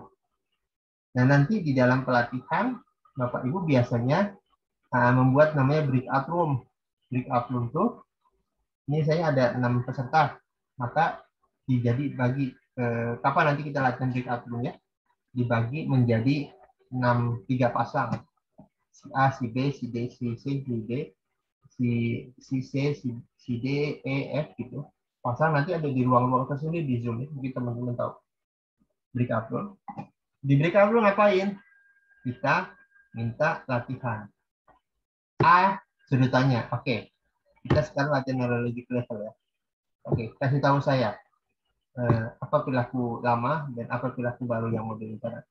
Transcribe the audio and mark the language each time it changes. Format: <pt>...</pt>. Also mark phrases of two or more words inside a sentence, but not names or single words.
<id>Nah nanti di dalam pelatihan, Bapak Ibu biasanya membuat namanya</id> <en>breakout room. Breakout room</en> <id>tuh, ini saya ada 6 peserta, maka jadi bagi kapan nanti kita latihan</id> <en>breakout room</en> <id>ya, dibagi menjadi 3 pasang. Si A, si B, si D, si C, si D, si C, si D, E, F gitu. Pasang nanti ada di ruang-ruang tersendiri di Zoom, mungkin teman-teman tahu.</id> <en>Breakout room.</en> <id>Di</id> <en>breakout room</en> <id>ngapain? Kita minta latihan. A, sudut tanya. Oke, kita sekarang latihan</id> <en>neurologic level</en> <id>ya. Oke, kasih tahu saya apa perilaku lama dan apa perilaku baru yang mau direncanakan.</id>